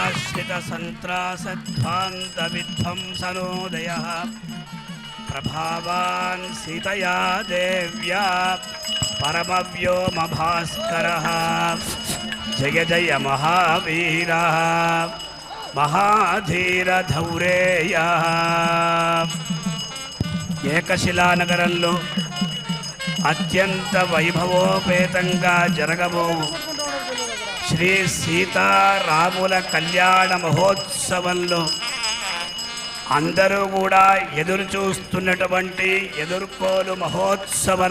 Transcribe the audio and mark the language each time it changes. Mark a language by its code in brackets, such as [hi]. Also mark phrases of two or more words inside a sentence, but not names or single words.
[sa] प्रलयस्थितसन्त्रासध्वान्तविध्वंसनोदयः प्रभावान् सीतया देव्या परमव्योमभास्करः जय जय महावीरः महाधीरधौरेयः. [te] ఏకశిలానగరంలో అత్యంత వైభవోపేతంగా జరగబోవు శ్రీ సీతారాముల కళ్యాణ మహోత్సవంలో అందరూ కూడా ఎదురు చూస్తున్నటువంటి ఎదుర్కోలు మహోత్సవం.